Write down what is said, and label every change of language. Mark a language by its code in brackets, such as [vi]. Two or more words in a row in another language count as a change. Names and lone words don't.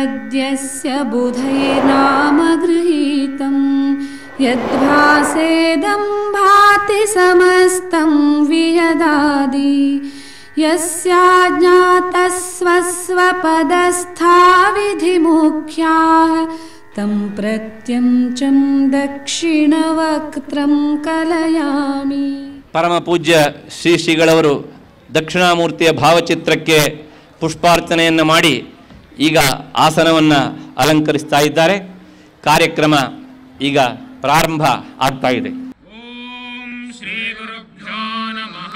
[sa] यद्यस्य बुधैर्नाम गृहीतं यद्भासेदं भाति समस्तं वियदादि यस्याज्ञातस्वस्वपदस्था विधिमुख्याः तं प्रत्यञ्चं दक्षिणवक्त्रं कलयामि. [kn] ಪರಮ ಪೂಜ್ಯ ಶ್ರೀ ಶ್ರೀಗಳವರು ದಕ್ಷಿಣಾಮೂರ್ತಿಯ ಭಾವಚಿತ್ರಕ್ಕೆ ಪುಷ್ಪಾರ್ಚನೆಯನ್ನು ಮಾಡಿ ಈಗ ಆಸನವನ್ನು ಅಲಂಕರಿಸ್ತಾ ಇದ್ದಾರೆ. ಕಾರ್ಯಕ್ರಮ ಈಗ ಪ್ರಾರಂಭ ಆಗ್ತಾ ಇದೆ. [sa] ಓಂ ಶ್ರೀ ಗುರುಭ್ಯೋ ನಮಃ.